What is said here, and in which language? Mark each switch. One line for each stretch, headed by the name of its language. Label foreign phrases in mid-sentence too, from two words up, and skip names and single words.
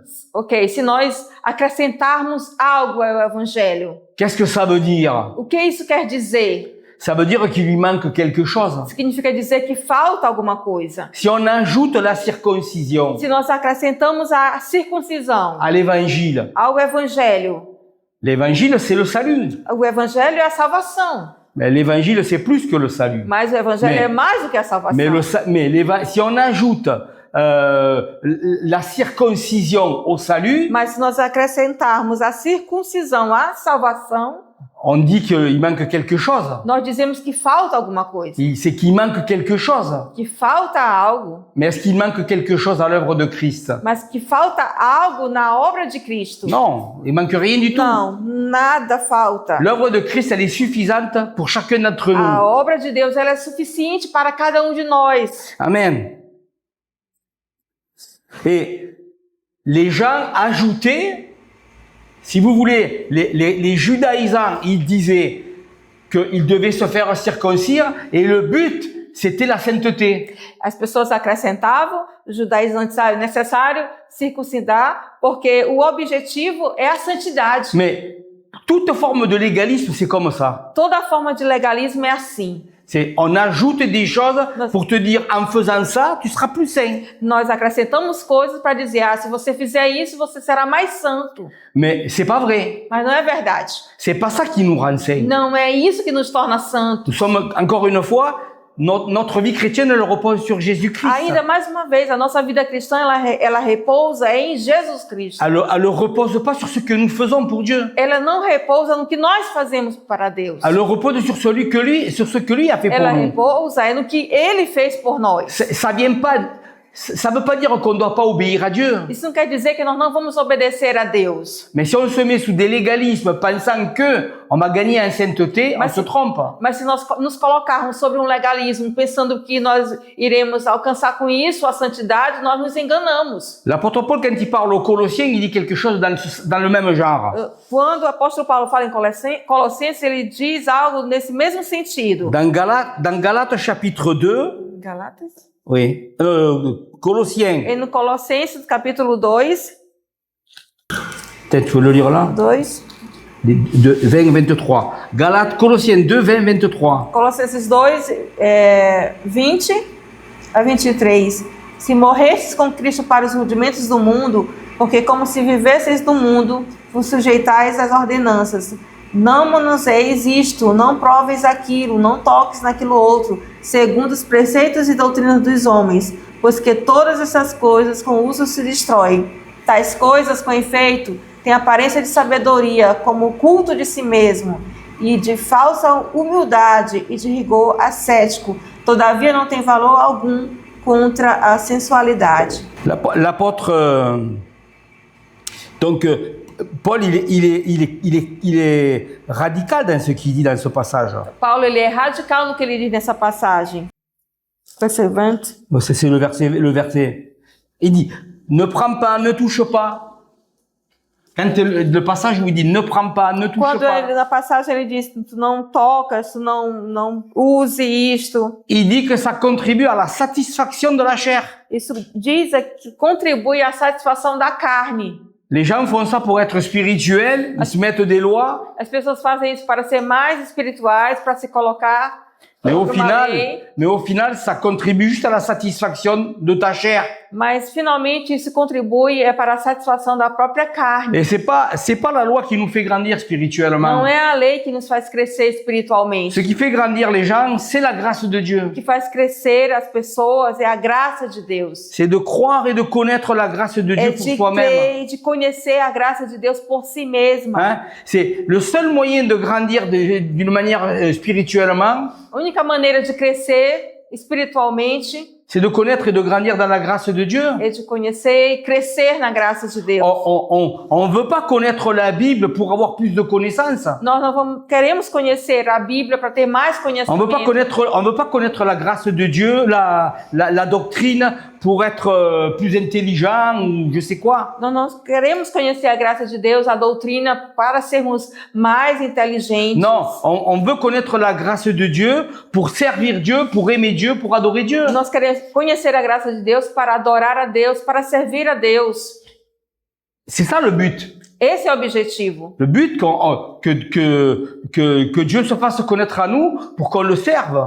Portuguese: Ok, se nós acrescentarmos algo ao evangelho.
French: Qu'est-ce que ça veut dire?
Portuguese: O que isso quer dizer?
French: Ça veut dire qu'il lui manque quelque chose.
Portuguese: Significa dizer que falta alguma coisa.
French: Si on ajoute la circoncision.
Portuguese: Se nós acrescentamos a circuncisão.
French: À l'évangile.
Portuguese: Ao evangelho.
French: L'évangile, c'est le salut.
Portuguese: O evangelho é a salvação.
French: Mais l'évangile, c'est plus que le salut.
Portuguese: Mas o evangelho é mais do que a salvação.
French: Si on ajoute la circoncision au salut,
Portuguese: mas se nós acrescentarmos a circuncisão à salvação,
French: on dit qu'il manque quelque chose.
Portuguese: Nós dizemos que falta alguma coisa.
French: C'est qu'il manque quelque chose.
Portuguese: Que falta algo.
French: Mais est-ce qu'il manque quelque chose à l'œuvre de Christ?
Portuguese: Mas que falta algo na obra de Cristo.
French: Non, il manque rien du tout.
Portuguese: Não, nada falta.
French: L'œuvre de Christ, elle est suffisante pour chacun d'entre nous.
Portuguese: A obra de Deus, ela é suficiente para cada um de nós. Amen.
French: Et les gens ajoutaient, si vous voulez, les judaïsants, ils disaient qu'ils devaient se faire circoncire et le but, c'était la sainteté.
Portuguese: As pessoas acrescentavam, os judaizantes disseram, é necessário circuncidar, porque o objetivo é a santidade.
French: Mais toute forme de légalisme, c'est comme ça.
Portuguese: Toda forma de legalismo é assim.
French: On ajoute des choses pour te dire, en faisant ça, tu seras plus saint.
Portuguese: Nós acrescentamos coisas para dizer, se você fizer isso, você será mais santo.
French: Mais c'est pas vrai.
Portuguese: Mas não é verdade.
French: C'est pas ça qui nous rend saints.
Portuguese: Não é isso que nos torna santos.
French: Nous sommes, encore une fois, notre vie chrétienne, elle repose sur Jésus-Christ.
Portuguese: Ainda mais uma vez, a nossa vida cristã, ela repousa em Jesus Cristo.
French: Elle ne repose pas sur ce que nous faisons pour Dieu.
Portuguese: Ela não repousa no que nós fazemos para Deus.
French: Elle repose sur ce que lui a fait pour nous.
Portuguese: Ela repousa no que Ele fez por nós.
French: Ça veut pas dire qu'on ne doit pas obéir à Dieu.
Portuguese: Isso não quer dizer que nós não vamos obedecer a Deus.
French: Mais si on se met sous des légalismes pensant que on va gagner en sainteté, on se trompe.
Portuguese: Mas se nós nos colocarmos sobre um legalismo pensando que nós iremos alcançar com isso a santidade, nós nos enganamos.
French: L'apôtre Paul, quand il parle aux Colossiens, il dit quelque chose dans le même genre.
Portuguese: Quando o apóstolo Paulo fala em Colossenses, ele diz algo nesse mesmo sentido.
French: Dans Galates chapitre 2. Galatas? Oui. Colossiens.
Portuguese: E no Colossenses, capítulo 2.
French: Peut-être tu veux le lire là? 2. 20-23. Galates, Colossiens 2, 20-23.
Portuguese: Colossenses 2, 20 a 23. Se morrestes com Cristo para os rudimentos do mundo, porque como se vivesseis no mundo, vos sujeitais às ordenanças. Não manuseis isto, não proveis aquilo, não toques naquilo outro, segundo os preceitos e doutrinas dos homens, pois que todas essas coisas com uso se destroem. Tais coisas, com efeito, têm aparência de sabedoria, como o culto de si mesmo, e de falsa humildade e de rigor ascético, todavia não tem valor algum contra a sensualidade.
French: L'apôtre, donc Paul, il est radical dans ce qu'il dit dans ce passage.
Portuguese: Paulo, ele é radical no que ele diz nessa passagem.
French: Verset 20. C'est le verset. Il dit, ne prends pas, ne touche pas. Quand le passage où il dit ne prends pas, ne touche
Portuguese: Quando
French: pas.
Portuguese: na passagem ele diz, tu não tocas, tu não use isto.
French: Il dit que ça contribue à la satisfaction de la chair.
Portuguese: Isso diz que contribui à satisfação da carne.
French: Les gens font ça pour être spirituels, ils se mettent des lois.
Portuguese: As pessoas fazem isso para ser mais espirituais, para se colocar.
French: Mais au final, ça contribue juste à la satisfaction de ta chair.
Portuguese: Mas finalmente isso contribui para a satisfação da própria carne.
French: Et c'est pas la loi qui nous fait grandir spirituellement.
Portuguese: Não é a lei que nos faz crescer espiritualmente.
French: Ce qui fait grandir les gens, c'est la grâce de Dieu.
Portuguese: O que faz crescer as pessoas é a graça de Deus.
French: C'est de croire et de connaître la grâce de Dieu pour soi-même.
Portuguese: É de conhecer a graça de Deus por si mesma.
French: Hein? C'est le seul moyen de grandir d'une manière spirituellement.
Portuguese: A única maneira de crescer espiritualmente
French: c'est de connaître et de grandir dans la grâce de Dieu.
Portuguese: É de conhecer e crescer na graça de Deus.
French: On veut pas connaître la Bible pour avoir plus de connaissances.
Portuguese: Nós não queremos conhecer a Bíblia para ter mais conhecimento.
French: On veut pas connaître la grâce de Dieu, la doctrine pour être plus intelligent ou je sais quoi.
Portuguese: Nós queremos conhecer a graça de Deus, a doutrina para sermos mais inteligentes.
French: Non, on veut connaître la grâce de Dieu pour servir Dieu, pour aimer Dieu, pour adorer Dieu.
Portuguese: Nós queremos conhecer a graça de Deus para adorar a Deus, para servir a Deus.
French: C'est ça le but.
Portuguese: Esse é o objetivo.
French: Le but que Dieu se fasse connaître à nous pour qu'on le serve.